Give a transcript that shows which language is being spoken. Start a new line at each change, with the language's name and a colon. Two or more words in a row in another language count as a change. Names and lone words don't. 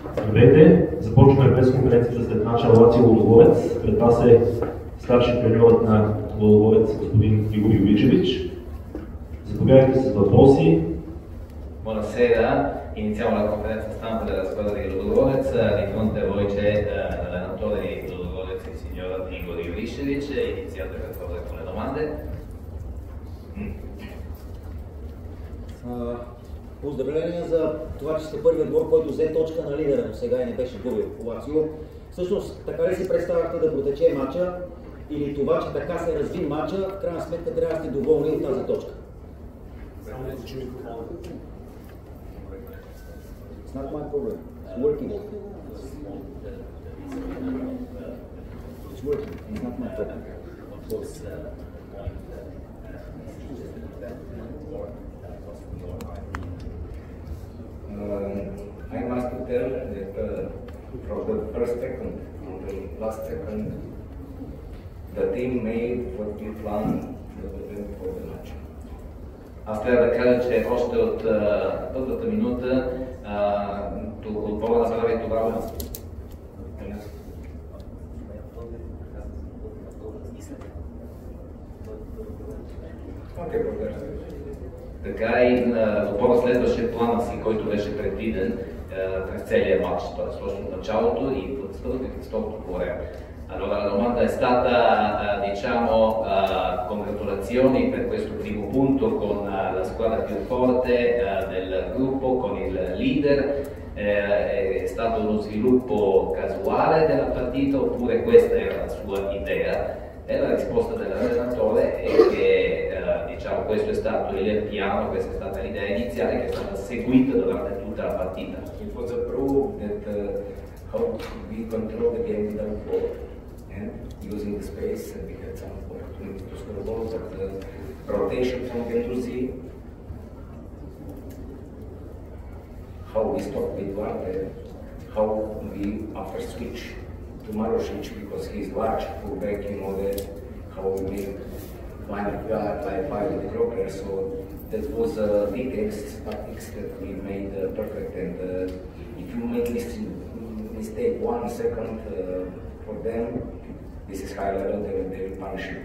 Bulgarian: Здравейте! Започваме пресконференцията след мача Лацио Лудогорец. Пред вас е старши треньорът на Лудогорец, господин Игор Ювичевич. Заповядайте с въпроси.
Italian: Buonasera, iniziamo la conferenza stampa della squadra di Ludogorez. Di fronte a voi c'è l'allenatore di Ludogorez, il signor Igor Juvicevic. Iniziate per favore con le domande.
Bulgarian: Поздравления за това, че сте първият отбор, който взе точка на лидера, но сега и не беше губил Лацио. Всъщност, така ли си представяхте да протече матча или това, че така се разви матча, в крайна сметка трябва да сте доволни от тази точка?
English: It's not my problem. It's working. It's working. It's not my problem. I must tell that from the first second to the last second, the team made what we planned for the match.
Bulgarian: Аз трябва да кажа, че още от първата минута отбора направи това. Така и отбора следваше плана си, който беше предвиден през целия матч, т.е. точно в началото и първото и второто по време.
Italian: Allora la domanda è stata, diciamo, congratulazioni per questo primo punto con la squadra più forte del gruppo, con il leader. È stato uno sviluppo casuale della partita oppure questa era la sua idea? E la risposta dell'allenatore è che diciamo, questo è stato il piano, questa è stata l'idea iniziale che è stata seguita durante tutta la partita.
English: It was a proof that how we control the game without ball. And using the space, and we had some opportunity to score goals, but the rotation from Gendouzi, how we stopped with Duarte, how we after switch to Marošić because he's large fullback, you know that how we make line of guard like five with Kroger, so that was details, tactics that we made perfect, and if you make this mistake 1 second for them, this is high level, they will punish you.